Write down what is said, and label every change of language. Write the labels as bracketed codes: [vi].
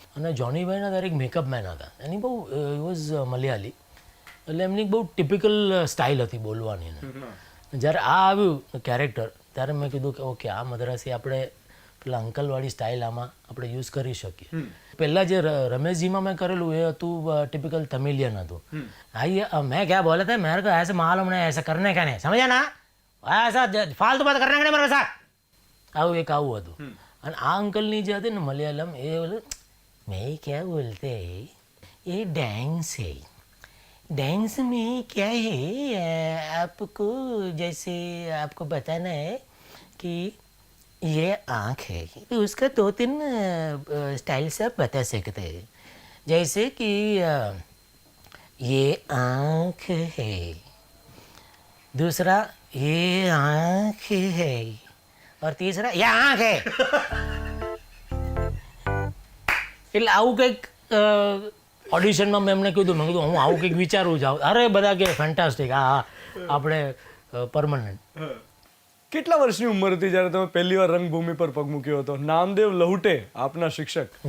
[gu] અને જોનીભાઈના દરેક makeup main હતા. એની બહુ વોઝ મલયાલી, એટલે એમની બહુ ટિપિકલ સ્ટાઇલ હતી બોલવાની. જ્યારે આ આવ્યું કેરેક્ટર ત્યારે મેં કીધું કે ઓકે આ મદ્રાસી આપણે પેલા અંકલવાળી સ્ટાઇલ આમાં આપણે યુઝ કરી શકીએ. પહેલાં જે રમેશજીમાં મેં કરેલું એ હતું ટિપિકલ તમિલિયન હતું. [hi] આઈએ મેં ક્યાં બોલે थे मेरे को ऐसे मालूम नहीं ऐसा करने का नहीं समझा ना ऐसा फालतू बात करने का नहीं मेरे साथ. આવું એક આવું હતું. [gu] અને આ અંકલની જે હતી ને મલયાલમ એ બોલે [hi] મેં ક્યાં બોલતે એ ડાન્સ है डांस में क्या है आपको जैसे आपको बताना है कि ये आँख है तो उसका 2-3 स्टाइल से आप बता सकते हैं. जैसे कि ये आँख है, दूसरा ये आँख है और तीसरा ये आँख है. [gu] એટલે આવું કંઈક ઓડિશનમાં મેં એમને કીધું, મેં કીધું હું આવું કંઈક વિચારું જાઉં. અરે બધા કે ફેન્ટાસ્ટિક, હા આપણે પરમનન્ટ. કેટલા વર્ષની ઉંમર હતી જ્યારે તમે પહેલી વાર રંગભૂમિ પર પગ મૂક્યો હતો? નામદેવ લહુટે આપના શિક્ષક,